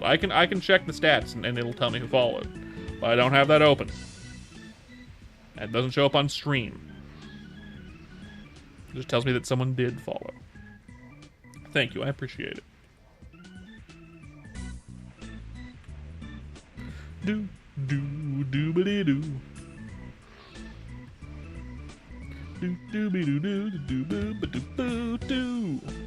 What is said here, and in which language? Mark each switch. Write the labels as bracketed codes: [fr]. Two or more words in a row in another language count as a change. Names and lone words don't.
[en] I can check the stats and it'll tell me who followed, but I don't have that open. That doesn't show up on stream. It just tells me that someone did follow. Thank you, I appreciate it. Do do do ba dee do. Do do be do do do do ba do boo do.